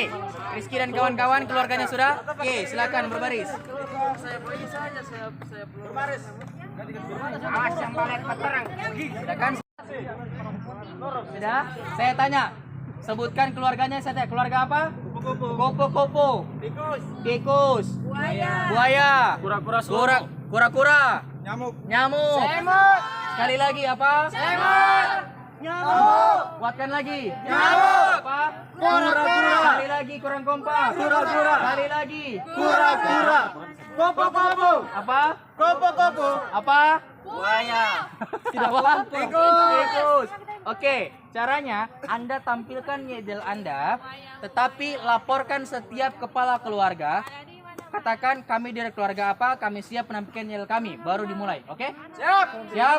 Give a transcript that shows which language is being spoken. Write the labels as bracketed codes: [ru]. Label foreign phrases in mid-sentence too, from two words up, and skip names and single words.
[id] Rizky dan kawan-kawan keluarganya sudah? Oke, silakan berbaris. Awas yang balik paterang. Silakan. Sudah? Saya tanya. Sebutkan keluarganya, saya tanya. Keluarga apa? Kupu-kupu. Tikus. Buaya. Kura-kura. Nyamuk. Sekali lagi apa? Nyamuk. Kuatkan lagi. Nyamuk. Apa? Kura-kura. Sekali lagi kurang kompak. Kura-kura. Sekali lagi. Kura-kura. Kupu-kupu. Apa? Kupu-kupu. Apa? Buaya. Tidak paham? Tikus. Oke, caranya Anda tampilkan yel Anda, tetapi laporkan setiap kepala keluarga. Katakan kami dari keluarga apa, kami siap menampilkan yel kami. Baru dimulai, oke? Siap.